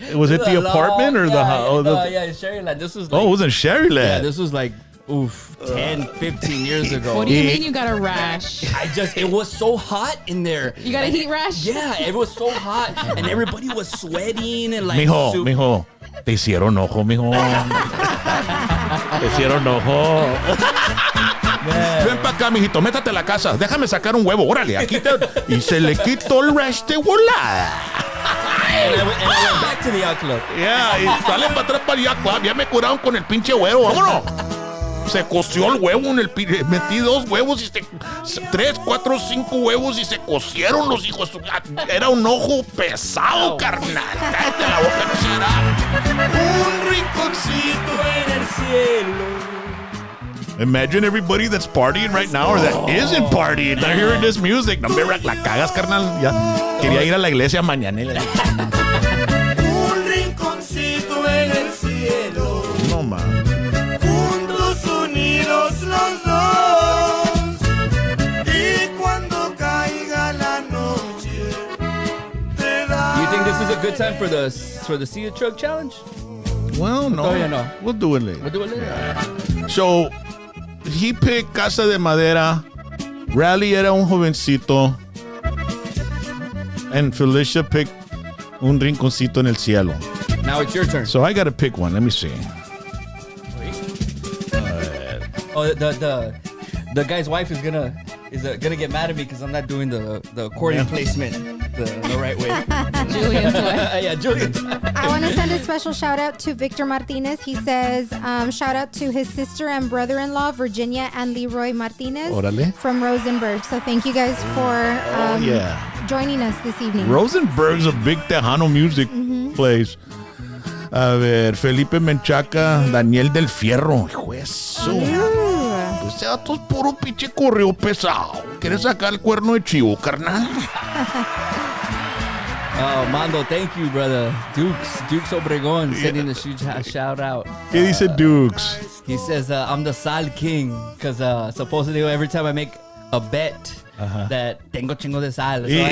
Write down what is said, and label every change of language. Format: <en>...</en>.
<en>Was it the apartment or the house? Yeah, Sherryland. This was like, Oh, it was in Sherryland. yeah, this was like 10, 15 years ago. What do you mean you got a rash? It was so hot in there. You got a heat rash? Yeah, it was so hot and everybody was sweating and like</en> <es>Mijo, te hicieron ojo, mijo. Te hicieron ojo. Ven pa' acá, mijito, métate a la casa. Déjame sacar un huevo, órale, aquí te... Y se le quitó el rash de volada.</es> <en>And I went back to the yacht club.</en> <es>Yeah, y sale para atrás para el yacht club. Ya me curaron con el pinche huevo, vámonos. Se coció el huevo en el... Metí 2 huevos y 3, 4, 5 huevos y se cocieron los hijos. Era un ojo pesado, carnal. Cállate la boca, no será. Un rinconcito en el cielo.</es> <en>Imagine everybody that's partying right now or that isn't partying. They're hearing this music.</en> <es>No me la cagas, carnal. Ya quería ir a la iglesia mañanera. Un rinconcito en el cielo.</es> <en>No, man.</en> <es>Unidos los dos, y cuando caiga la noche te da.</es> <en>You think this is a good time for the Sea Truck Challenge? Well, no.</en> <es>Todavía no.</es> <en>We'll do it later. We'll do it later. Yeah. So, he picked Casa de Madera.</en> <es>Rally era un jovencito.</es> <en>And Felicia picked</en> <es>Un Rinconcito en el Cielo.</es> <en>Now it's your turn. So, I got to pick one. Let me see. Oh, the guy's wife is gonna get mad at me because I'm not doing the accordion placement the right way. Julian's wife. Yeah, Julian. I want to send a special shout out to Victor Martinez. He says, shout out to his sister and brother-in-law, Virginia and Leroy Martinez</en> <es>Órale.</es> <en>from Rosenberg. So thank you guys for joining us this evening. Rosenberg's a big Tejano music place.</en> <es>A ver,</es> <en>Felipe Menchaca, Daniel del Fierro.</en> <es>Hijo de eso. Ese dato es puro pinche correo pesado. ¿Quieres sacar el cuerno de chivo, carnal?</es> <en>Oh, Mando, thank you, brother. Dukes Obregón sending a huge shout out.</en> <es>¿Qué dice Dukes?</es> <en>He says, I'm the Sal King because supposedly every time I make a bet that</en> <es>tengo chingo de sal.</es>